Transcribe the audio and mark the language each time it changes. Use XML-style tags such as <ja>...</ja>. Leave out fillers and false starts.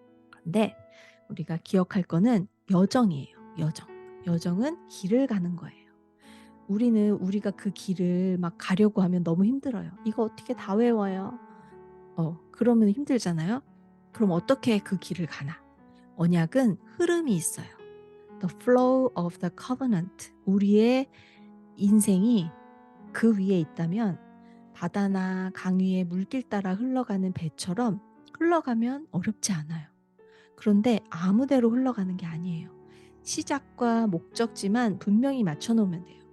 <ko>근데 우리가 기억할 거는 여정이에요. 여정. 여정은 길을 가는 거예요. 우리가 그 길을 막 가려고 하면 너무 힘들어요. 이거 어떻게 다 외워요? 그러면 힘들잖아요. 그럼 어떻게 그 길을 가나? 언약은 흐름이 있어요.</ko> <en>The flow of the covenant.</en> <ko>우리의 인생이 그 위에 있다면 바다나 강 위에 물길 따라 흘러가는 배처럼 흘러가면 어렵지 않아요. 그런데 아무데로 흘러가는 게 아니에요. 시작과 목적지만 분명히 맞춰놓으면 돼요.</ko>